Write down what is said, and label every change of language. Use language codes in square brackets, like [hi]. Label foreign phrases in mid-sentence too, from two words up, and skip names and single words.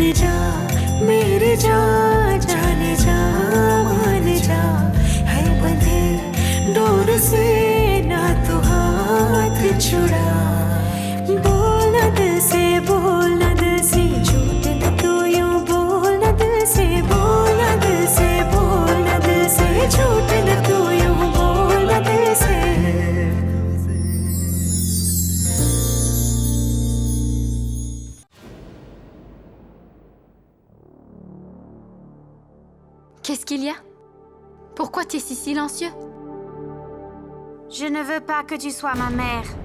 [hi] जा मेरे जा जाने जा मान जा है बंधे डोर से ना तू हाथ छुड़ा बोलना दिल से बोलना दिल से झूठ न तू यूं बोलना दिल से बोलना दिल से बोलना दिल से झूठ न तू यूं बोलना दिल से [fr] Qu'est-ce qu'il y a? Pourquoi tu es si silencieux? Je ne veux pas que tu sois ma mère.